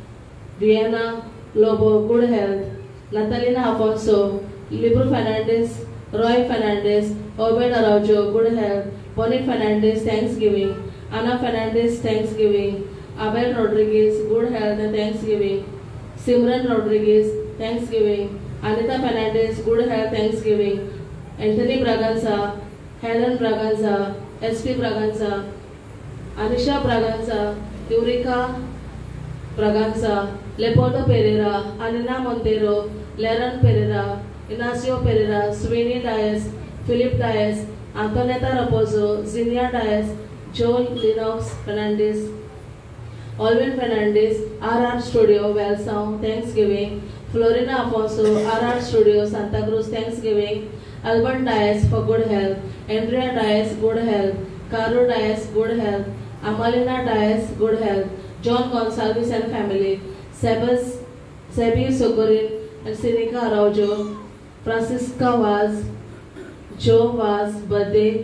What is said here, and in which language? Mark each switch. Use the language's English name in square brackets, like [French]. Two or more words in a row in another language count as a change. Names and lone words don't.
[English] Vienna Lobo, good health, Natalina Afonso, Libro Fernandez, Roy Fernandez, Obed Araujo, good health, Bonnie Fernandez, Thanksgiving, Ana Fernandez, Thanksgiving, Abel Rodriguez, good health and Thanksgiving, Simran Rodriguez, Thanksgiving, Anita Fernandez, good health, Thanksgiving, Anthony Braganza, Helen Braganza, SP Braganza, Anisha Braganza, Eureka Braganza, Leopoldo Pereira, Anina Montero, Leran Pereira, Ignacio Pereira, Sweeney Dias, Philip Dias, Antoneta Raposo, Zinia Dias, Joel Lennox Fernandez, Alvin Fernandez, RR Studio, Valsound, Thanksgiving. Florina Afonso, RR Studio, Santa Cruz, Thanksgiving. Albert Dias for good health. Andrea Dias, good health. Caro Dias, good health. Amalina Dias, good health. John Gonsalves and family. Sebi Sokorin and Sinica Araujo. Francisca Vaz, Joe Vaz, birthday.